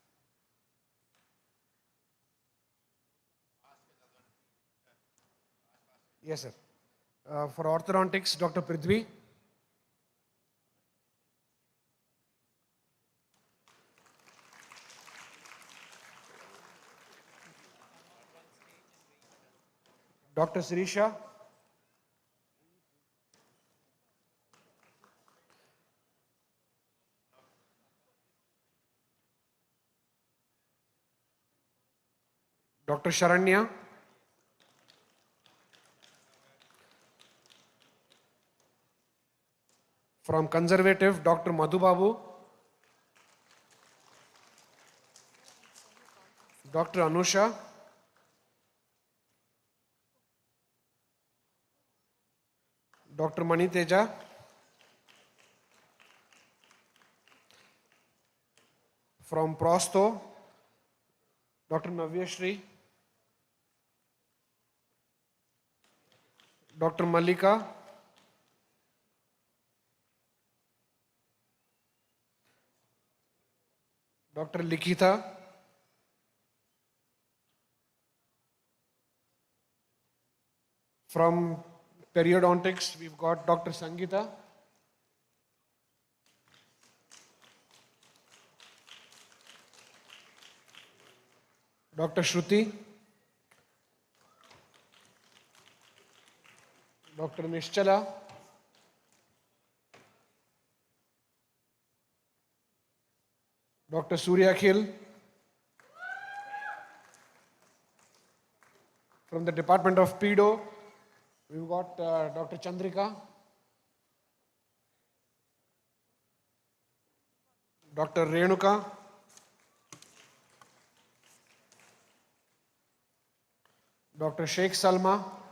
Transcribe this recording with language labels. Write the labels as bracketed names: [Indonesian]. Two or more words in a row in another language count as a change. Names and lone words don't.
[English] Yes, sir. For orthodontics, Dr. Prithvi. Dr. Sirisha. Dr. Sharanya. From conservative, Dr. Madhubabu. Dr. Anusha. Dr. Mani Teja. From Prosto, Dr. Navyashri. Dr. Malika. Dr. Likita. From periodontics, we've got Dr. Sangeeta. Dr. Shruti. Dr. Nischala. Dr. Surya Khil. From the Department of Pedo, we've got Dr. Chandrika. Dr. Renuka. Dr. Sheikh Salma.